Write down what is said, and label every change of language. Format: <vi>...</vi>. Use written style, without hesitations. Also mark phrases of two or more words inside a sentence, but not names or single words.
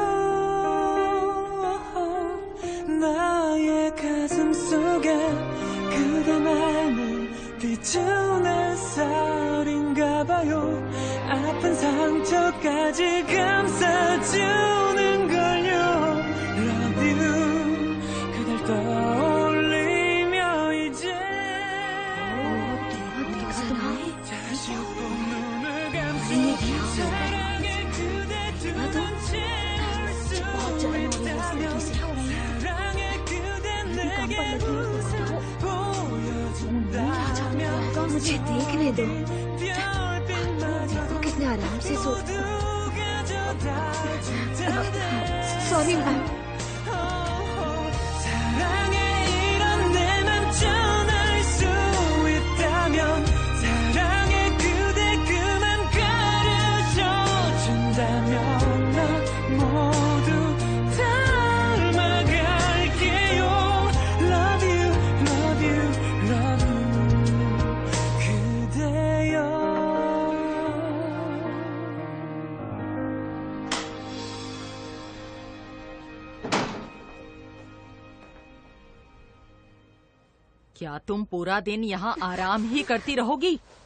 <ko>나의 가슴 속에 그대만을 비춘 햇살인가 봐요. 아픈 상처까지 감싸주는 걸요.</ko> <en>Love you</en> <ko>그댈 떠올리며 이제 다시 꼭 눈을 감고 사랑의 그대 두 번 채울 수 있다면 사랑의 그대 내게 웃음 보여준다면</ko> <hi>मुझे देखने दो, देखो कितने आराम से सोते हो।</hi> <en>Sorry ma'am.</en> <ko>사랑에 이런 내맘 전할 수 있다면 사랑의 그대 그만 가르쳐준다면 나 모두 닮아갈게요.</ko> <en>Love you, love you, love you 그대여.</en> <hi>क्या तुम पूरा दिन यहाँ आराम ही करती रहोगी?</hi>